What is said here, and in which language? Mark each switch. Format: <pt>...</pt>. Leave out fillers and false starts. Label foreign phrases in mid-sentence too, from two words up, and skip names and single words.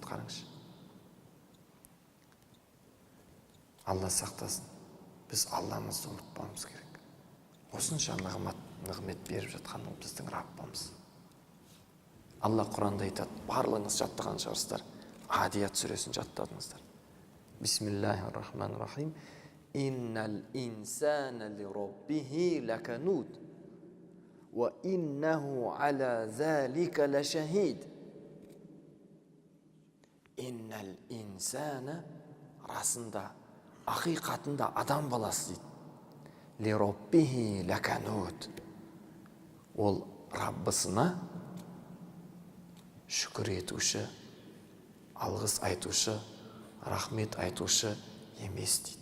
<kk>Қараңызшы. Алла сақтасын. Біз Алламызды ұмытпауымыз керек. Осынша нығмет беріп жатқан ол біздің Раббымыз. Алла Құранда айтады, барлығыңыз жаттаған шығарсыздар. Адият сүресін жаттадыңыздар.</kk> <ar>بسم الله الرحمن الرحيم. إن الإنسان لربه لكنود وإنه على ذلك لشهيد. إن الإنسان,</ar> <kk>расында, ақиқатында адам баласы дейді.</kk> <ar>لربه لكنود.</ar> <kk>Ол Раббысына шүкір етуші, алғыс айтушы, рахмет айтушы емес дейді.</kk>